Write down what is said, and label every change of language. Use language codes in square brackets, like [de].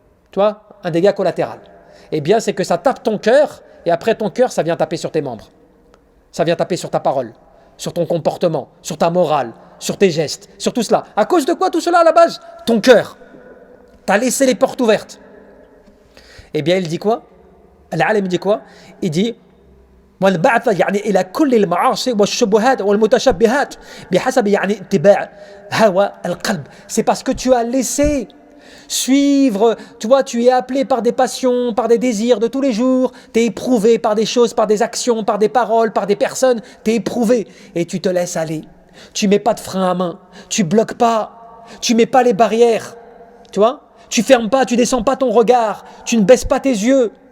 [fr] Tu vois, un dégât collatéral. Eh bien, c'est que ça tape ton cœur et après ton cœur, ça vient taper sur tes membres. Ça vient taper sur ta parole, sur ton comportement, sur ta morale, sur tes gestes, sur tout cela. À cause de quoi tout cela à la base? Ton cœur. Tu as laissé les portes ouvertes. Eh bien, il dit quoi? Al-Alim dit quoi? [ar] Il dit والبعث يعني إلى كل المعاصي والشبهات والمتشبهات بحسب يعني اتباع هوى القلب. [fr] C'est parce que tu as laissé suivre, tu vois, tu es appelé par des passions, par des désirs de tous les jours, tu es éprouvé par des choses, par des actions, par des paroles, par des personnes, tu es éprouvé et tu te laisses aller. Tu mets pas de frein à main, tu bloques pas, tu mets pas les barrières, tu vois, tu fermes pas, tu descends pas ton regard, tu ne baisses pas tes yeux.